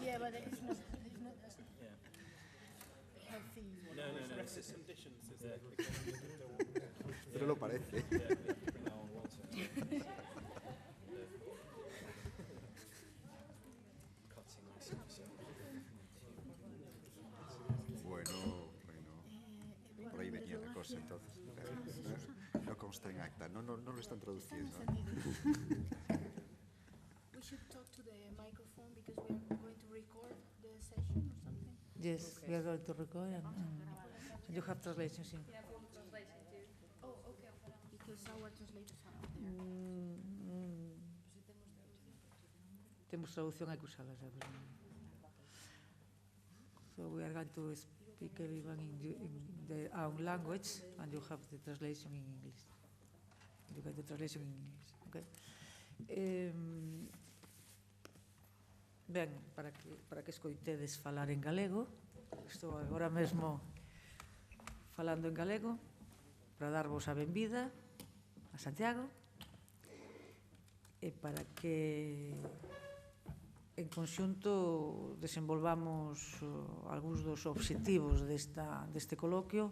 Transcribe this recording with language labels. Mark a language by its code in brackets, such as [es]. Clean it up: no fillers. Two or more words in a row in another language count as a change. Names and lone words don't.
[en] but it's not as healthy. Brexit conditions is that [es] Pero lo parece. Bueno, por ahí venía la cosa entonces. No consta en acta, no lo están traduciendo. [en] We should talk to the microphone because we are going to record the session or something. Yes, we are going to record and you have translations in. Oh, okay. Because our translators are out there. [gl] Temos traducción, hai que usala, sabes? [en] So we are going to speak everyone in their own language and you have the translation in English. You get the translation in English, okay? [gl] Ben, para que escoitedes falar en galego, estou agora mesmo falando en galego para darvos a benvida a Santiago e para que en conxunto desenvolvamos algúns dos obxectivos deste coloquio